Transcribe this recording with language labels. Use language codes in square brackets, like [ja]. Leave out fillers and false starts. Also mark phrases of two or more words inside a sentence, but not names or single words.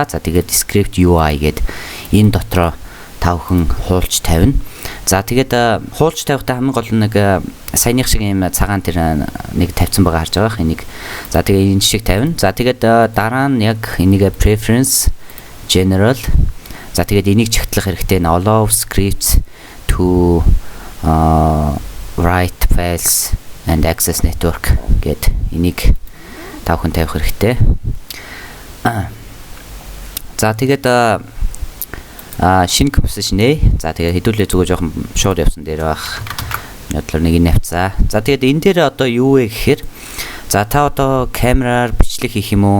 [mn] За тэгээд [en] script UI [mn] гэдэг энэ дотроо тавхан хуулж тавина. За тэгээд хуулж тавихтаа хамгийн гол нэг саяных шиг юм цагаан тэр нэг тавьсан байгаа харж байгаа энийг. За тэгээд энэ шиг тавина. За тэгээд дараа нь яг энийг [en] preference general. [mn] За тэгээд энийг чигтлэх хэрэгтэй нь [en] allow scripts to write files and access network [mn] гэд энийг тавхан тавих хэрэгтэй. За тэгээд шинэ композишн за тэгээд хэдүүлээ зүгээр жоохон шууд явсан дээр байх. Бодлоор нэг нь авцаа. За тэгээд энэ дээр одоо юу вэ гэхээр за та одоо камераар бичлэг хийх юм уу?